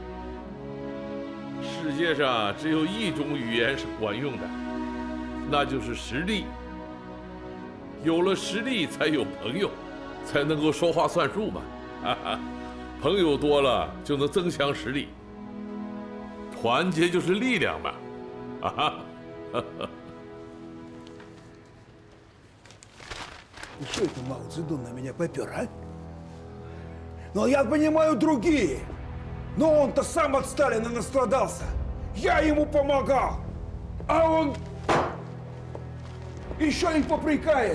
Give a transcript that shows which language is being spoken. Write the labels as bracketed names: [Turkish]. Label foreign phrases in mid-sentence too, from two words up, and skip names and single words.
[Chinese] 世界上只有一种语言是管用的，那就是实力。有了实力才有朋友，才能够说话算数嘛。朋友多了就能增强实力，团结就是力量嘛。 [Russian] И что это Мао Цзэдун на меня попер, а? Но я понимаю другие. Но он-то сам от Сталина настрадался. Я ему помогал. А он еще и попрекает.